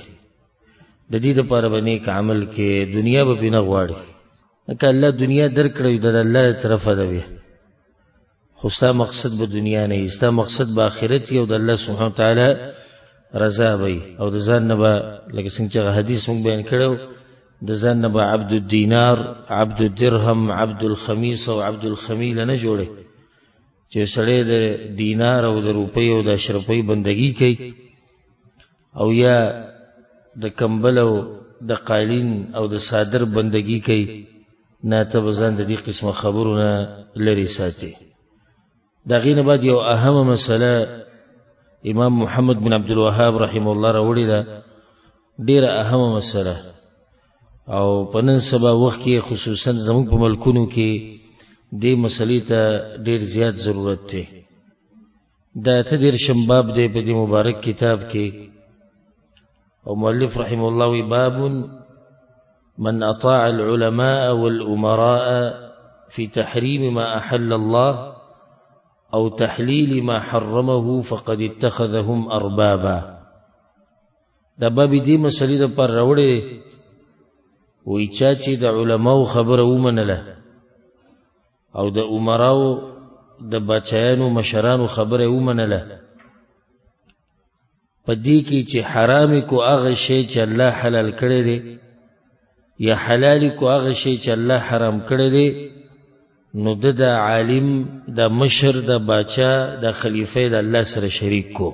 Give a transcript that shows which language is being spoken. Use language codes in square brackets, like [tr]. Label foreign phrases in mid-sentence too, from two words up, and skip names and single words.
[ps] د دې دپاره به نیک عمل کې دنیا به پې نه غواړي. لکه الله دنیا درکړی د الله طرفه ده بیا، خو ستا مقصد به دنیا نه وي، ستا مقصد به آخرت وي او د [ar] الله سبحانه وتعالی [ps] رضا به وي. او د ځان نه به لکه څنګه چې هغه حدیث موږ بیان کړی، د ځان نه به [ar] عبد الدینار، عبد الدرهم، عبد الخمیس [ps] او [ar] عبد الخمیله [ps] نه جوړی چې سړی د دینار او د روپۍ او د اشرفۍ بندګي کوي او یا د کمبل او د قالین او د صادر بندگی کوي. نه ته به ځان د دې قسمه خبرو نه لرې ساتي. د هغې نه بعد یو اهمه مسله امام محمد بن عبدالوهاب [ar] رحمه الله [ps] راوړې ده، ډېره اهمه مسله او په نن سبا وخت کې خصوصا زموږ په ملکونو کې دې مسلې ته ډېر زیات ضرورت دی. دا 13 باب دی په دې مبارک کتاب کې، او مؤلف [ar] رحمه الله [ps] وی [ar] باب من اطاع العلماء والامراء في تحريم ما احل الله او تحليل ما حرمه فقد اتخذهم اربابا. [ps] دا باب دې مسلې د پر راوړې وی چا چې د علماو خبره ومنله او د امراو د بچیانو مشرانو خبره ومنله، په دې کې چې حرام کو هغه شی چې الله حلال کړی دی یا حلال کو هغه شی چې الله حرام کړی دی، نو د عالم، د مشر، د باچا، د خلیفه د الله سره شریک کو.